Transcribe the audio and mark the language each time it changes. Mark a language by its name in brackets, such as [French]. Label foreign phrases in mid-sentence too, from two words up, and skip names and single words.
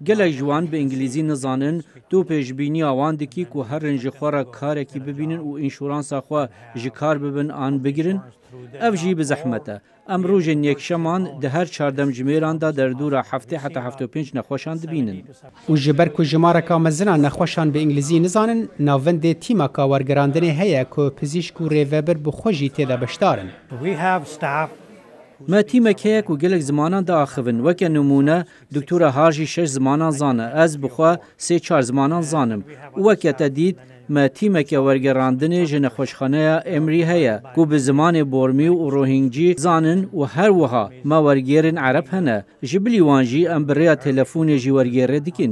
[Kurdish] gelek jiwan bi îngilîzî nizanin tu pêşbîniya wan dikî ku her rin ji xwe re karekî bibînin û înşuransa xwe ji kar bibin an bigirin ev jî bi zehmet e em rojên yekşeman di her çardemcimêran da derdûra heftê heta 75 nexweşan dibînin û ji ber ku jimareka mezin nexweşan bi îngilîzî nizanin navendê tîmaka wergerandanê heye ku pizîşk û rêveber bi xwe jî têde beşdar in. ما تیمک هەیە و gelek zimanan da axivin weke numune doktora har jî 6 zimanan zane ez bixwe 3-4 zimanan zanim û weke te dît me tîmeke wergerandinê ji nexweşxaneya Emrî heye ku bi zimanê bormî û rohingcî zanin û her wiha me wergêrên ereb hene ji bilî wan jî em bi rêya telefonê jî wergêrê dikin.